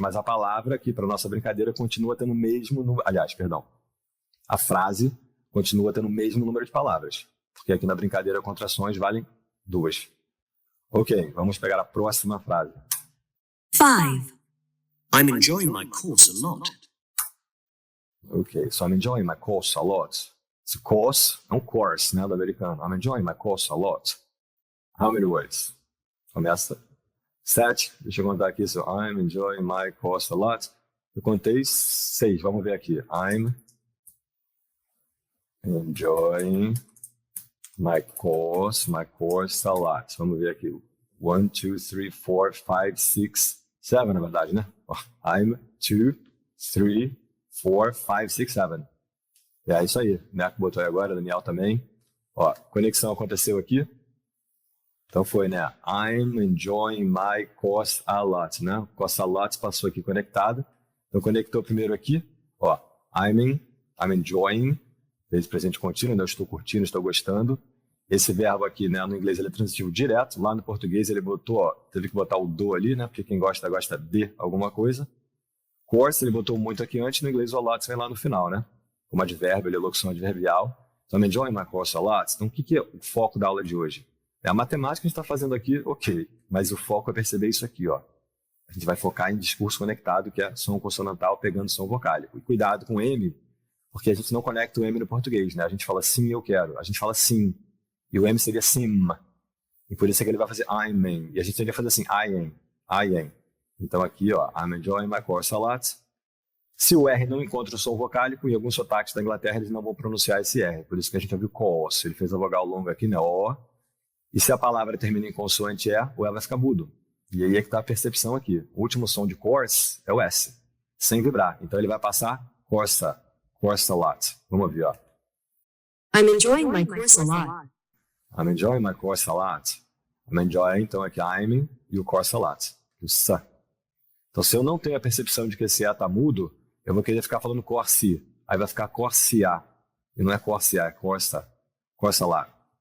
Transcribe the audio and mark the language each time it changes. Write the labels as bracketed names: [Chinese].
[Portuguese] Mas a palavra aqui, para nossa brincadeira, continua tendo o mesmo número. Aliás, perdão. A frase continua tendo o mesmo número de palavras. Porque aqui na brincadeira, contrações valem 2. Ok, vamos pegar a próxima frase. 5. [English] I'm enjoying my course a lot. Ok, so I'm enjoying my course a lot. [Portuguese] Esse course é um course, né, do americano. [English] I'm enjoying my course a lot. How many words? [Portuguese] Começa 7. Deixa eu contar aqui. [English] So I'm enjoying my course a lot. [Portuguese] Eu contei 6. Vamos ver aqui. [English] I'm enjoying my course a lot. [Portuguese] Vamos ver aqui. 1, 2, 3, 4, 5, 6, 7, na verdade, né? I'm 2, 3, 4, 5, 6, 7. É isso aí. Neco botou aí agora, Daniel também. Ó, conexão aconteceu aqui. Então foi, né? [English] I'm enjoying my course a lot, né? [Portuguese] Course a lot passou aqui conectado. Então conectou primeiro aqui. Ó, [English] I'm enjoying. [Portuguese] Desde presente contínuo, né? Eu estou curtindo, estou gostando. Esse verbo aqui, né? No inglês ele é transitivo direto. Lá no português ele botou, ó, teve que botar o do ali, né? Porque quem gosta de alguma coisa. Course ele botou muito aqui antes. No inglês o a lot vem lá no final, né? Como advérbio, ele é locução adverbial. [English] So I'm enjoying my course a lot. [Portuguese] Então o que é o foco da aula de hoje? É a matemática que a gente está fazendo aqui, ok. Mas o foco é perceber isso aqui, ó. A gente vai focar em discurso conectado, que é som consonantal pegando som vocálico. E cuidado com M, porque a gente não conecta o M no português, né? A gente fala sim, eu quero. A gente fala sim. E o M seria sim. E por isso é que ele vai fazer [English] I'm in. [Portuguese] E a gente teria que fazer assim, [English] I am. [Portuguese] Então aqui, ó, [English] I'm enjoying my course a lot. [Portuguese] Se o R não encontra o som vocálico, em alguns sotaques da Inglaterra eles não vão pronunciar esse R. Por isso que a gente ouviu course. Ele fez a vogal longa aqui, né? O. E se a palavra termina em consoante E, o E vai ficar mudo. E aí é que está a percepção aqui. O último som de course é o S, sem vibrar. Então ele vai passar [English] course a lot. [Portuguese] Vamos ouvir, ó. [English] I'm enjoying my course a lot. I'm enjoying my course a lot. I'm enjoying, [Portuguese] então aqui [English] I'm e o course a lot. [Portuguese] O S. Então se eu não tenho a percepção de que esse E está mudo, eu vou querer ficar falando course. Aí vai ficar course A. E não é course A, é [English] course a lot.